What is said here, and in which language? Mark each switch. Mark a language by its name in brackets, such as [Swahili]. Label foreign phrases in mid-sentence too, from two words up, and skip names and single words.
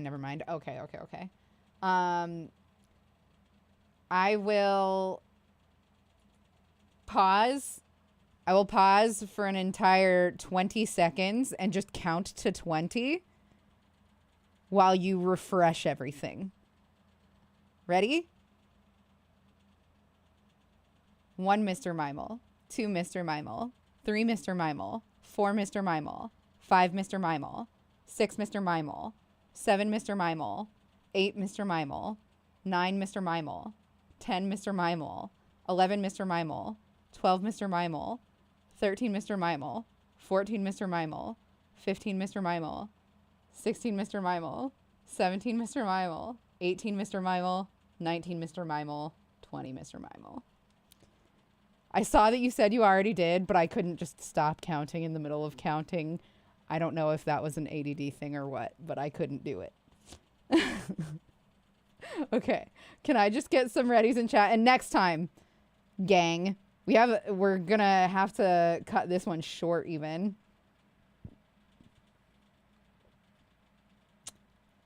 [English] Never mind. Okay. I will pause. I will pause for an entire 20 seconds and just count to 20 while you refresh everything. Ready? 1 Mr. Mimel. 2 Mr. Mimel, 3 Mr. Mimel, 4 Mr. Mimel, 5 Mr. Mimel, 6 Mr. Mimel, 7 Mr. Mimel, 8 Mr. Mimel, 9 Mr. Mimel, 10 Mr. Mimel, 11 Mr. Mimel, 12 Mr. Mimel, 13 Mr. Mimel, 14 Mr. Mimel, 15 Mr. Mimel, 16 Mr. Mimel, 17 Mr. Mimel, 18 Mr. Mimel, 19 Mr. Mimel, 20 Mr. Mimel. I saw that you said you already did, but I couldn't just stop counting in the middle of counting. I don't know if that was an ADD thing or what, but I couldn't do it. Okay. Can I just get some readies in chat? And next time, gang, we're gonna have to cut this one short even.